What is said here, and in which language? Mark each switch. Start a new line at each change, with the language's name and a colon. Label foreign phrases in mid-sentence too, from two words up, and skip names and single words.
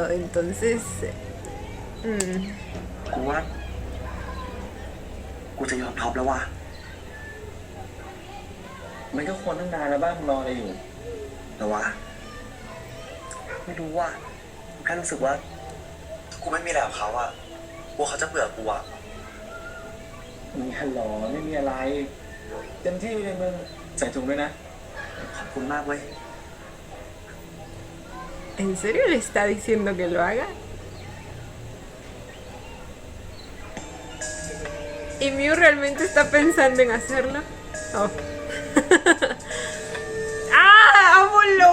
Spanish: Entonces,
Thai: กูว่า กูจะยอมท็อปแล้วว่ะ มันก็ควรตั้งนานแล้วบ้างรออะไรอยู่ แต่ว่า ไม่รู้ว่าแค่รู้สึกว่า กูไม่มีอะไรกับเขาอะกลัวเขาจะเบื่อกูอะ มีฮัลโหลไม่มีอะไร เต็มที่เลยมึง ใส่ถุงด้วยนะ ขอบคุณมากเว้ย
Spanish: ¿en serio le está diciendo que lo haga? ¿Y Mew realmente está pensando en hacerlo? Oh. ¡Ah! ¡Ámolo!